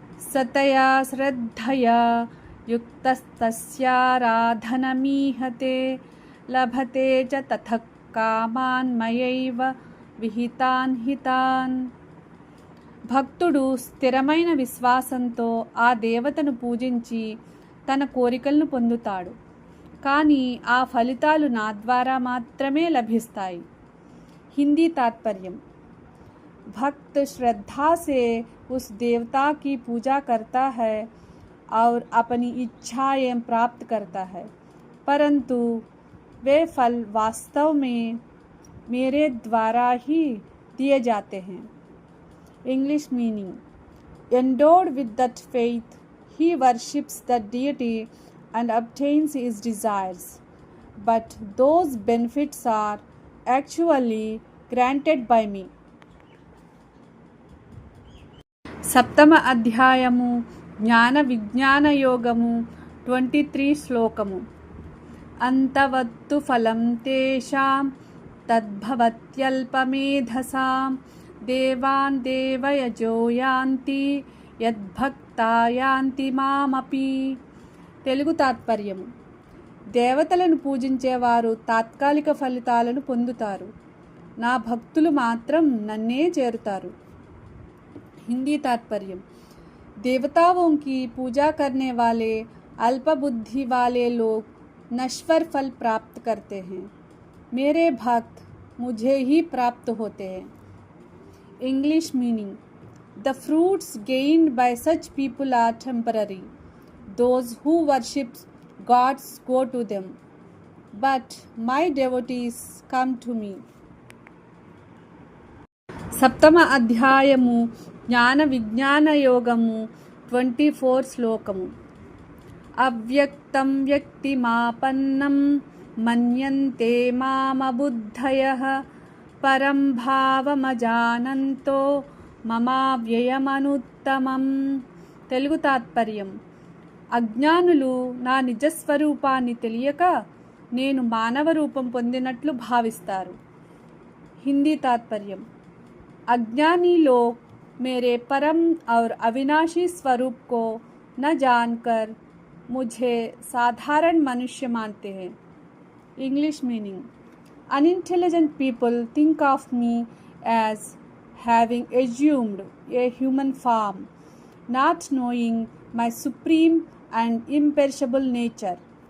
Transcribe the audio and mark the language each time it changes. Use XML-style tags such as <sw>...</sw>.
<sa>సతయా శ్రద్ధయా యుక్తస్తస్యారాధనమీహతే లభతే చ తతః కామాన్ మయైవ విహితాన్ హితాన్.</sa> <te>భక్తుడు స్థిరమైన విశ్వాసంతో ఆ దేవతను పూజించి తన కోరికలను పొందుతాడు. కానీ ఆ ఫలితాలు నా ద్వారా మాత్రమే లభిస్తాయి. హిందీ तात्पर्य.</te> <hi>भक्त श्रद्धा से उस देवता की पूजा करता है और अपनी इच्छाएं प्राप्त करता है, परंतु वे फल वास्तव में मेरे द्वारा ही दिए जाते हैं.</hi> <en>English meaning. Endowed with that faith, he worships that deity and obtains his desires, but those benefits are actually granted by me.</en> <te>సప్తమ అధ్యాయము జ్ఞాన విజ్ఞాన యోగము 23 శ్లోకము.</te> <sa>అంతవత్తు ఫలం తేషాం తద్భవత్యల్పమేధసాం దేవాన్ దేవయజో యాంతి యద్భక్తా యాంతి మామపి.</sa> <te>తెలుగు తాత్పర్యము. దేవతలను పూజించేవారు తాత్కాలిక ఫలితాలను పొందుతారు, నా భక్తులు మాత్రం నన్నే చేరుతారు.</te> <hi>हिंदी तात्पर्य. देवताओं की पूजा करने वाले अल्पबुद्धि वाले लोग नश्वर फल प्राप्त करते हैं, मेरे भक्त मुझे ही प्राप्त होते हैं.</hi> <en>English meaning. The fruits gained by such people are temporary. Those who worship gods go to them, but my devotees come to me.</en> <te>సప్తమ అధ్యాయము జ్ఞాన విజ్ఞాన యోగము 24 శ్లోకము.</te> <sa>అవ్యక్తం వ్యక్తిమాపన్నం మన్యంతే మామబుద్ధయః పరం భావమజానంతో మమావ్యయమనుత్తమం.</sa> <te>తెలుగు తాత్పర్యం. అజ్ఞానులు నా నిజస్వరూపాన్ని తెలియక నేను మానవ రూపం పొందినట్లు భావిస్తారు. హిందీ तात्पर्य.</te> <hi>अज्ञानी लोग मेरे परम और अविनाशी स्वरूप को न जानकर मुझे साधारण मनुष्य मानते हैं.</hi> <en>English meaning. Unintelligent people think of me as having assumed a human form, not knowing my supreme and imperishable nature.</en>